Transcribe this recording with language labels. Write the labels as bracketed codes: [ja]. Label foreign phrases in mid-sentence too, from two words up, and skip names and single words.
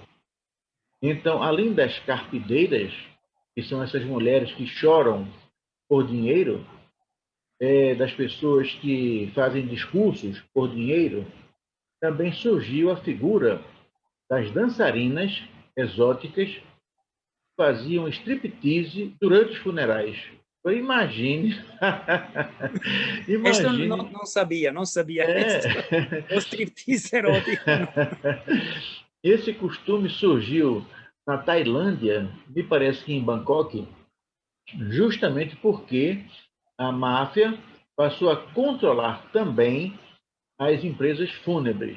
[pt] Então, além das carpideiras, que são essas mulheres que choram por dinheiro, das pessoas que fazem discursos por dinheiro, também surgiu a figura das dançarinas exóticas que faziam striptease durante os funerais. Então, imagine, Questo imagine, [it] non sabia questo. [pt] é, [it] Lo striptease erótico, no. [pt] esse costume surgiu na Tailândia, me parece que em Bangkok, justamente porque a máfia passou a controlar também as empresas fúnebres.